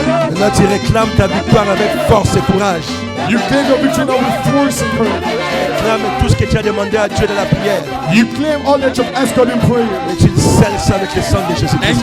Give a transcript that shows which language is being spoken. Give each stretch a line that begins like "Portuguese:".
French: Maintenant, tu réclames ta victoire avec force et courage.
English: You claim your victory now with force and courage.
French: Réclame tout ce que tu as demandé à Dieu dans la prière.
English: You claim all that you've asked God in prayer.
French: Et tu scelles ça avec le sang de Jésus-Christ.